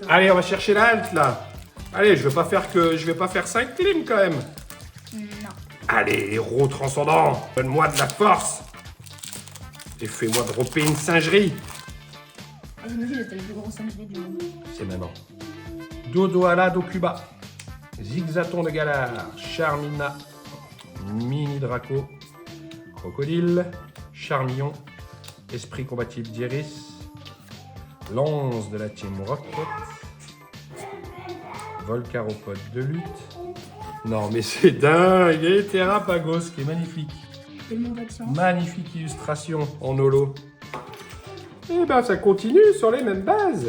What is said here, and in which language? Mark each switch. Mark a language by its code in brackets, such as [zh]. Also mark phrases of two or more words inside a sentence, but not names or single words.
[fr] Allez, on va chercher la halte là. Allez, je vais pas faire 5 clims quand même. Non. Allez, héros transcendant, donne-moi de la force. Et fais-moi dropper une singerie. Ah, j'imagine que t'as le plus gros singerie du monde. C'est maintenant. Dodoala d'Okuba. Zigzaton de Galar. Charmina. Mini Draco. Crocodile. Charmillon. Esprit combatif d'Iris. Lance de la Team Rocket. Volcaropode de lutte. Non mais c'est dingue. Et Terrapagos qui est magnifique. Tellement pas de chance. Magnifique illustration en holo. Et ben ça continue sur les mêmes bases.